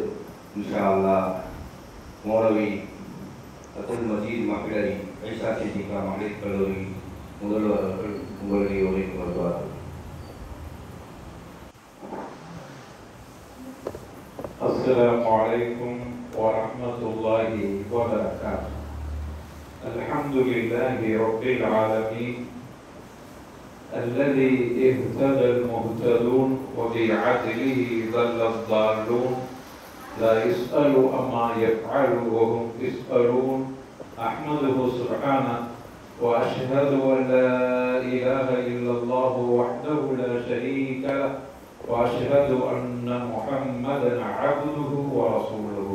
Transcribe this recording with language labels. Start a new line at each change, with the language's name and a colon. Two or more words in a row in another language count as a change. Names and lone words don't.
Arabic: إن شاء الله
Tamil: மௌலவி அப்துல் மஜீத் மகளிரி ஐஷா சித்திகா மகளிர் கல்லூரி முதல்வர் அவர்கள் உங்களுடைய உரைக்கு வருவார்கள்.
Arabic: السلام عليكم ورحمة الله وبركاته. الحمد لله رب العالمين الذي اهتدى المهتدون وبعدله ضل الضالون لا يسأل عما يفعل وهم يسألون. أحمده سبحانه وأشهد أن لا إله إلا الله وحده لا شريك له وأشهد أن محمدا عبده ورسوله.